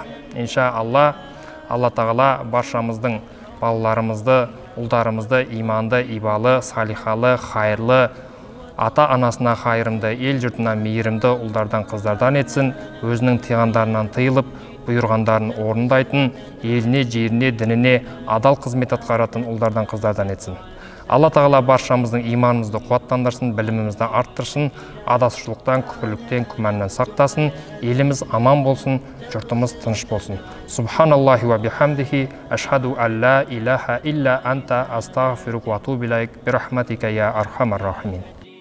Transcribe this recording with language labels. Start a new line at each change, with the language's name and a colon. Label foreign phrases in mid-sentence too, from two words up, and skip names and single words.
Kazakh: Иншалла, Алла тағала баршамыздың балаларымызды, ұлдарымызды иманды, ибалы, салихалы, хайырлы, ата-анасына қайырымды, ел жұртына мейірімді ұлдардан, қыздардан етсін, өзінің тыйғандарынан тыйылып, бұйырғандарын орындайтын, еліне, жеріне, дініне адал қызмет атқаратын ұлдардан, қыздардан етсін. Алла тағала баршамыздың иманымызды қуаттандырсын, білімімізді арттырсын, адасушылықтан, күпірліктен, күмәннен сақтасын, еліміз аман болсын, жұртымыз тыныш болсын.
Arabic: سبحان الله وبحمده أشهد أن لا إله إلا أنت أستغفرك وأتوب إليك برحمتك يا أرحم الراحمين.